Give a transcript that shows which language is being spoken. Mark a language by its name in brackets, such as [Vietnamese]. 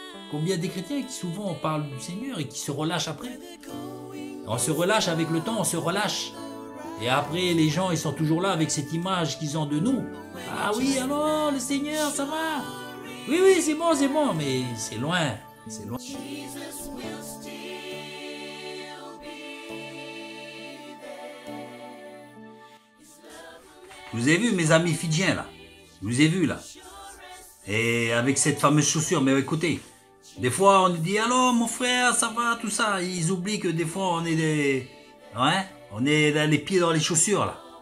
[French] Combien des chrétiens qui souvent parlent du Seigneur et qui se relâchent après. On se relâche avec le temps, on se relâche. Et après, les gens, ils sont toujours là avec cette image qu'ils ont de nous. Ah oui, alors, le Seigneur, ça va. Oui, oui, c'est bon, mais c'est loin. C'est loin. [English] Jesus will still be there. [French] Je vous ai vu, mes amis fidjiens, là. Je vous ai vu, là. Et avec cette fameuse chaussure, mais écoutez, des fois, on nous dit, alors, mon frère, ça va, tout ça. Ils oublient que des fois, on est des... Ouais, on est les pieds dans les chaussures, là.